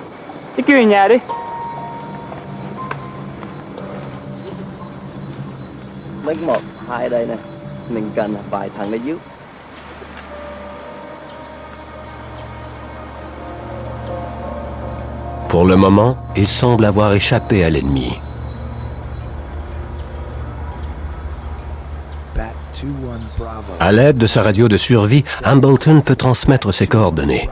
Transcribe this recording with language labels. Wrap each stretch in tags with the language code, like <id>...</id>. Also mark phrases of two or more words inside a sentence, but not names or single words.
<vi>Chứ kêu về nhà đi. Mấy 1, 2 đây nè. Mình cần vài thằng để giúp.</vi> <fr>Pour le moment, il semble avoir échappé à l'ennemi. À l'aide de sa radio de survie, Hambleton peut transmettre ses coordonnées.</fr>